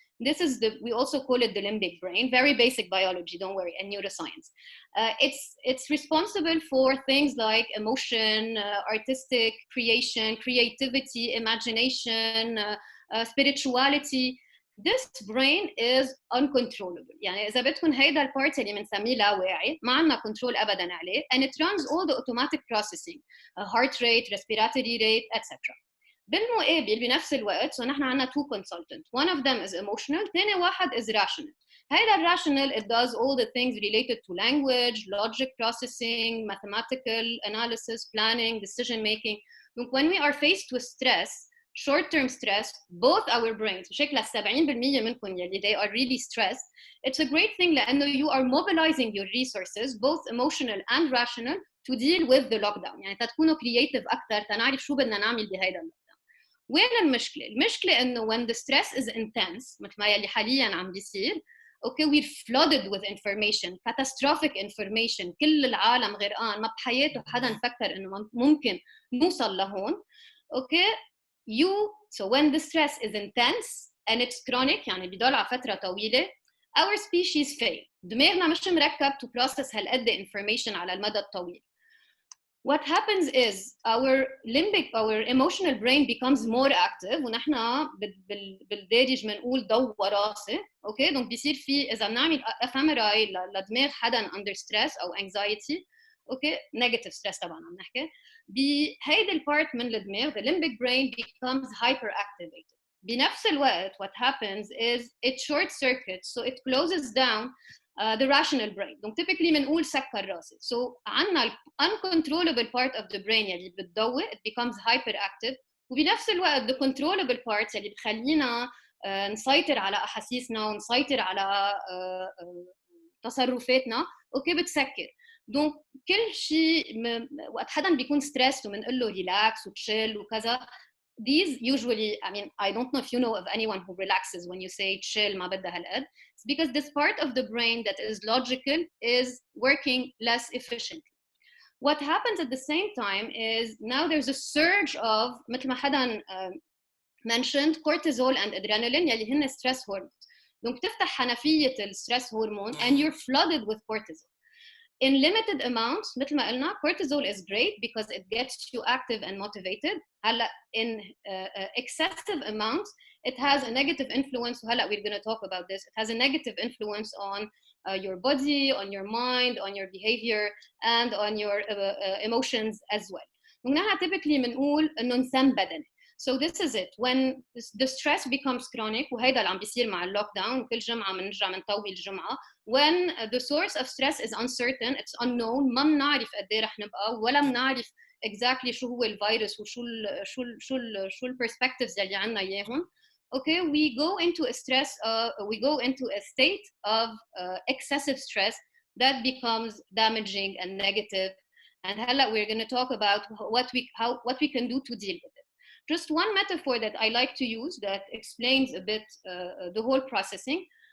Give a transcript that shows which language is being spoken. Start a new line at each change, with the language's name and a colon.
English: This is we also call it the limbic brain, very basic biology, don't worry, and neuroscience. It's responsible for things like emotion, artistic creation, creativity, imagination, spirituality. This brain is uncontrollable.
Arabic: يعني إذا بدكم هيدا البارت اللي بنسميه لاواعي ما عندنا كنترول أبداً عليه,
English: and it runs all the automatic processing, heart rate, respiratory rate, etc.
Arabic: بالمقابل بنفس الوقت
English: so
Arabic: نحن عندنا
English: two consultants. One of them is emotional,
Arabic: ثاني واحد
English: is rational.
Arabic: هيدا الراشنال
English: it does all the things related to language, logic processing, mathematical analysis, planning, decision making. Donc when we are faced with stress, short-term stress, both our brains,
Arabic: بشكل 70% منكم يلي
English: they are really stressed, it's a great thing
Arabic: لأنه
English: you are mobilizing your resources, both emotional and rational, to deal with the lockdown.
Arabic: يعني تكونوا
English: creative
Arabic: أكثر تنعرف شو بدنا نعمل بهيدا اللوكداون. وين المشكلة؟ المشكلة إنه
English: when the stress is intense,
Arabic: مثل ما يلي حالياً عم بيصير,
English: okay, we're flooded with information, catastrophic information,
Arabic: كل العالم غرقان, ما بحياته حدا نفكر إنه ممكن نوصل لهون,
English: okay? So when the stress is intense and it's chronic,
Arabic: يعني بيضل على فترة طويلة,
English: our species fail.
Arabic: دماغنا مش مركب
English: to process
Arabic: هالقد
English: information
Arabic: على المدى الطويل.
English: What happens is our emotional brain becomes more active
Arabic: ونحن بالدارج بنقول ضو راسي. اوكي دونك بيصير في اذا بنعمل افامراي لدماغ حدا
English: under stress
Arabic: او
English: anxiety,
Arabic: اوكي
English: negative stress
Arabic: طبعا عم نحكي, بهيدا البارت من الدماغ
English: the limbic brain becomes hyperactivated.
Arabic: بنفس الوقت
English: what happens is it short circuits, so it closes down the rational brain. Donc typically
Arabic: بنقول سكر راسي. So عنا
English: uncontrollable part of the brain
Arabic: يلي بتضوي,
English: it becomes hyperactive,
Arabic: وبنفس الوقت
English: the controllable part
Arabic: يلي بخلينا نسيطر على أحاسيسنا ونسيطر على تصرفاتنا, اوكي بتسكر. دونك كل شيء وقت حدا بيكون ستريس وبنقول له ريلاكس وتشيل وكذا,
English: these usually, I mean, I don't know if you know of anyone who relaxes when you say chill
Arabic: ما بدها هالقد.
English: It's because this part of the brain that is logical is working less efficiently. What happens at the same time is now there's a surge of
Arabic: مثل ما حدا
English: mentioned cortisol and adrenaline
Arabic: يلي هن
English: stress hormones.
Arabic: دونك تفتح حنفية الستريس هرمون
English: and you're flooded with cortisol. In limited amounts,
Arabic: مثل ما قلنا,
English: cortisol is great because it gets you active and motivated. هلا in excessive amounts, it has a negative influence. هلا we're going to talk about this. It has a negative influence on your body, on your mind, on your behavior, and on your emotions as well.
Arabic: ونحن
English: typically
Arabic: بنقول إنه نسم بدني.
English: So this is it. When the stress becomes chronic,
Arabic: وهيدا اللي عم بيصير مع اللوك داون وكل جمعة بنرجع بنطوي الجمعة.
English: When the source of stress is uncertain, it's unknown,
Arabic: ما بنعرف قد ايه رح نبقى ولا بنعرف
English: exactly
Arabic: شو هو الفيروس وشو شو البرسبكتيفز اللي عندنا اياهم.
English: Okay, we go into a state of excessive stress that becomes damaging and negative. And
Arabic: هلا
English: we're going to talk about what we can do to deal with it. Just one metaphor that I like to use that explains a bit the whole processing.